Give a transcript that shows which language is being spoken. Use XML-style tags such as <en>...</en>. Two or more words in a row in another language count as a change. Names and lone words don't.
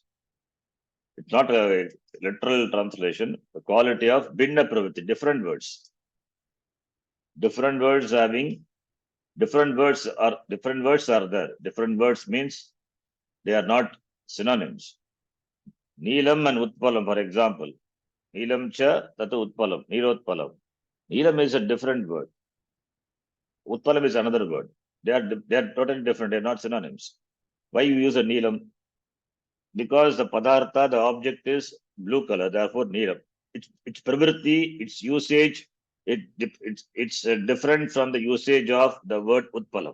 <en>It's not a literal translation. The quality of</en> <sa>Bhinna Pravritti,</sa> <en>different words. Different words having different words are there. Different words means they are not synonyms. Neelam and Utpalam, for example.</en> <sa>Neelam cha tatu Utpalam, Nirotpalam.</sa> <en>Neelam is a different word. Utpalam is another word. They are totally different. They are not synonyms. Why you use a Neelam? Because the Padartha, the object is blue color, therefore Neelam. Its pravritti, its usage, it's different from the usage of the word Utpalam.</en>